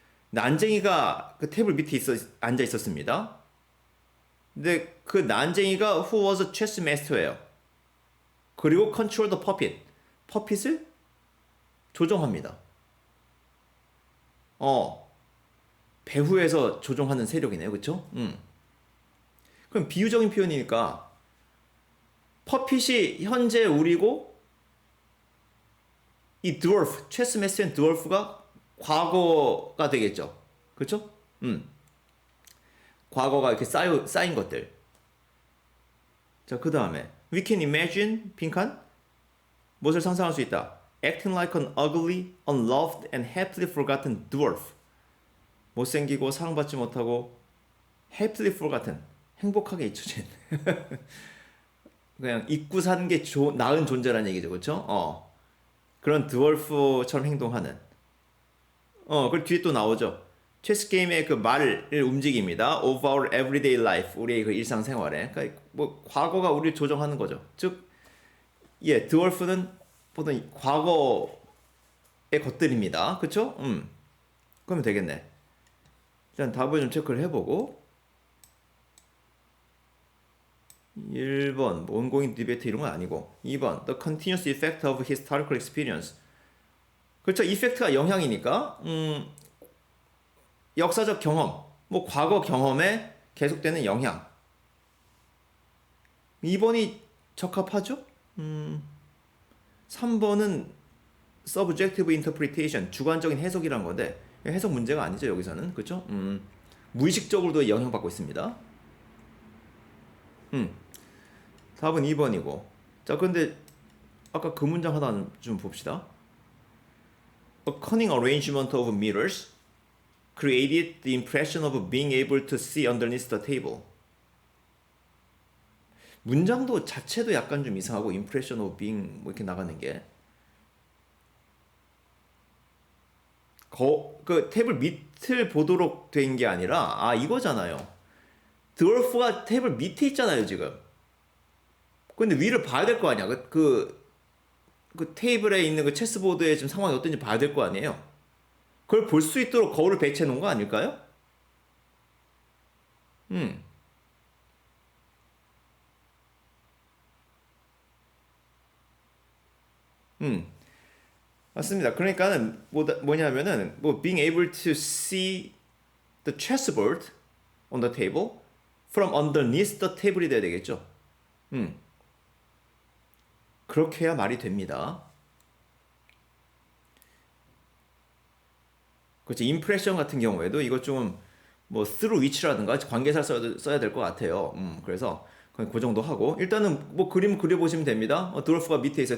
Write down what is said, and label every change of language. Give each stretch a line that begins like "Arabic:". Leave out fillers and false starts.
Korean: 난쟁이가 그 테이블 밑에 앉아 있었습니다. 근데 그 난쟁이가
English: who was a chess master예요.
Korean: 그리고
English: control the puppet.
Korean: 퍼핏을 조종합니다. 배후에서 조종하는 세력이네요. 그쵸? 그럼 비유적인 표현이니까 퍼핏이 현재 우리고 이 드월프, 체스 메스터인 드월프가 과거가 되겠죠. 그쵸? 과거가 이렇게 쌓인 것들. 자, 그 다음에
English: We can imagine,
Korean: 빈칸 무엇을 상상할 수 있다.
English: Acting like an ugly, unloved and happily forgotten dwarf.
Korean: 못생기고 사랑받지 못하고
English: happily forgotten,
Korean: 행복하게 잊혀진 그냥 잊고 사는 게 나은 존재라는 얘기죠. 그렇죠? 그런 드월프처럼 행동하는 그 뒤에 또 나오죠. 체스 게임의 그 말을 움직입니다.
English: Of our everyday life,
Korean: 우리의 그 일상생활에. 그러니까 뭐 과거가 우리를 조정하는 거죠. 즉, 드월프는 보통 과거의 것들입니다. 그렇죠? 그러면 되겠네. 일단 답을 좀 체크를 해보고 1번 뭐
English: ongoing debate
Korean: 이런 건 아니고 2번
English: the continuous effect of historical experience.
Korean: 그렇죠. 이펙트가 영향이니까 역사적 경험, 뭐 과거 경험에 계속되는 영향. 2번이 적합하죠? 3번은
English: subjective interpretation,
Korean: 주관적인 해석이란 건데 해석 문제가 아니죠. 여기서는. 그렇죠? 무의식적으로도 영향받고 있습니다. 답은 2번이고. 자, 근데 아까 그 문장 하나 좀 봅시다.
English: A cunning arrangement of mirrors created the impression of being able to see underneath the table.
Korean: 문장도 자체도 약간 좀 이상하고
English: impression of being
Korean: 뭐 이렇게 나가는 게 그 테이블 밑을 보도록 된 게 아니라 이거잖아요. 드월프가 테이블 밑에 있잖아요 지금. 근데 위를 봐야 될 거 아니야. 그 테이블에 있는 그 체스보드의 지금 상황이 어떤지 봐야 될 거 아니에요. 그걸 볼 수 있도록 거울을 배치해 놓은 거 아닐까요? 맞습니다. 그러니까는 뭐냐면은 뭐
English: being able to see the chessboard on the table from underneath the table이
Korean: 돼야 되겠죠. 그렇게 해야 말이 됩니다. 그렇죠. 임프레션 같은 경우에도 이거 좀 뭐
English: through which
Korean: 라든가 관계사를 써야 될 것 같아요. 그래서 그 정도 하고 일단은 뭐 그림 그려보시면 됩니다. 드월프가 밑에 있어요.